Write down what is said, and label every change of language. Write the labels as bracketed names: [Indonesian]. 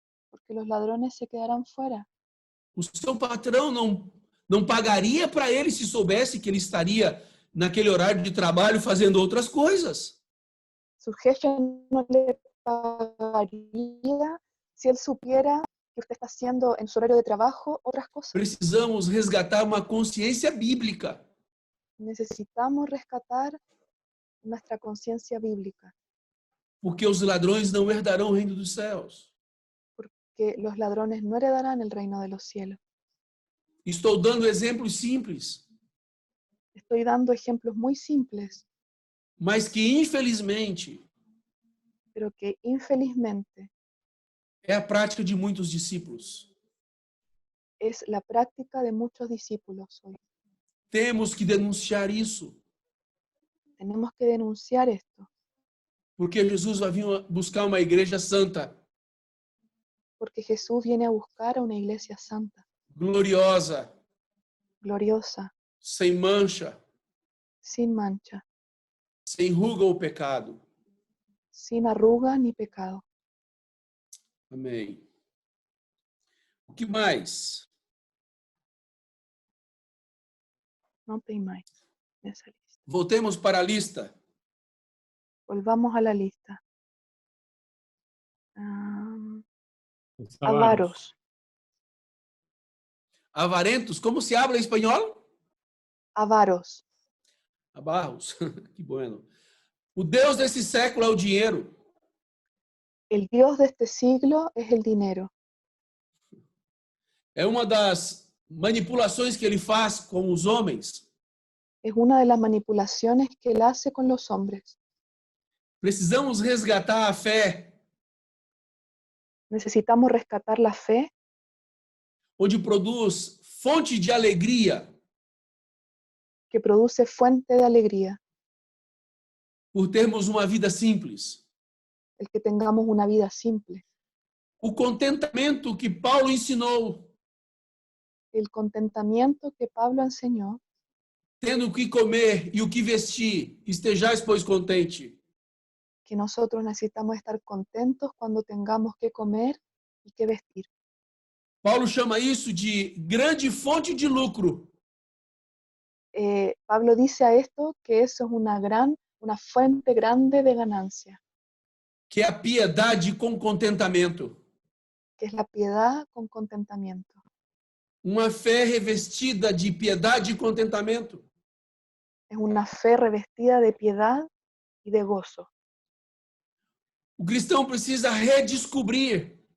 [Spanish] Porque los ladrones se quedarán fuera. [Portuguese] O seu patrão não pagaria para ele se soubesse que ele estaria naquele horário de trabalho fazendo outras coisas. [Spanish] Su jefe no le pagaría si él supiera que usted está haciendo en su horario de trabajo otras cosas. [Portuguese] Precisamos resgatar uma consciência bíblica. [Spanish] Necesitamos rescatar nuestra conciencia bíblica, [Portuguese] Porque os ladrões não herdarão o reino dos céus. [Spanish] porque los ladrones no heredarán el reino de los cielos. [Portuguese] Estou dando exemplos simples, [Spanish] Estoy dando ejemplos muy simples, [Portuguese] mas que infelizmente [Spanish] pero que infelizmente [Portuguese] é a prática de muitos discípulos. [Spanish] es la práctica de muchos discípulos hoy. [Portuguese] Temos que denunciar isso, [Spanish] Tenemos que denunciar esto, [Portuguese] porque Jesus vai vir buscar uma igreja santa, [Spanish] porque Jesús viene a buscar a una iglesia santa, [Portuguese] gloriosa, [Spanish] gloriosa, [Portuguese] sem mancha, [Spanish] sin mancha, [Portuguese] sem ruga ou pecado. [Spanish] sin arruga ni pecado. [Portuguese] Amém. O que mais? [Spanish] No temáis esa lista. [Portuguese] Voltemos para a lista. [Spanish] Volvamos a la lista. Los Avaros. [Portuguese] Avarentos, como se habla em espanhol? [Spanish] Avaros. Abarros. Que bueno. [Portuguese] O Deus desse século é o dinheiro. [Spanish] El Dios de este siglo es el dinero. [Portuguese] É uma das manipulações que ele faz com os homens. [Spanish] Es una de las manipulaciones que él hace con los hombres. [Portuguese] Precisamos resgatar a fé, [Spanish] Necesitamos rescatar la fe, [Portuguese] onde produz fonte de alegria [Spanish] que produce fuente de alegría. [Portuguese] por termos uma vida simples. [Spanish] El que tengamos una vida simple. [Portuguese] O contentamento que Paulo ensinou, [Spanish] El contentamiento que Pablo enseñó, [Portuguese] tendo o que comer e o que vestir, estejais, pois, contente. [Spanish] que nosotros necesitamos estar contentos cuando tengamos que comer y que vestir. [Portuguese] Paulo chama isso de grande fonte de lucro. [Spanish] Pablo dice a esto que eso es una fuente grande de ganancia, [Portuguese] Que é a piedade com contentamento. [Spanish] que es la piedad con contentamiento. [Portuguese] Uma fé revestida de piedade e contentamento. [Spanish] Es una fe revestida de piedad y de gozo. [Portuguese] O cristão precisa redescobrir